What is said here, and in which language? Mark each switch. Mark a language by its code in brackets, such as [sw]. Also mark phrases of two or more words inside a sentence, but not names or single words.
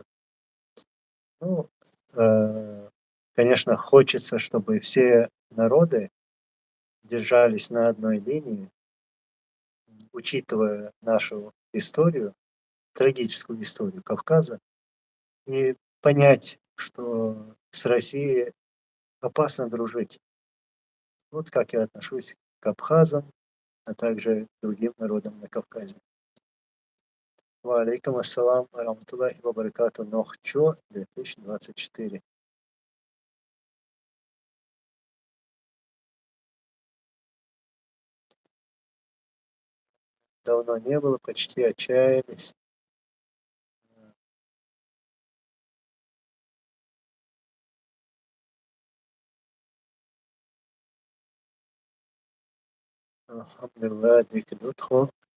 [ru] Ну, конечно, хочется, чтобы все народы держались на одной линии, учитывая нашу историю, трагическую историю Кавказа и понять, что с Россией опасно дружить. Вот как я отношусь к абхазам, а также к другим народам на Кавказе. [ar] وعليكم السلام ورحمة الله وبركاته. [ru] Нохчо 2024. Давно не было, почти отчаялись. [ce] Алхамдулилlah, дикнутхо.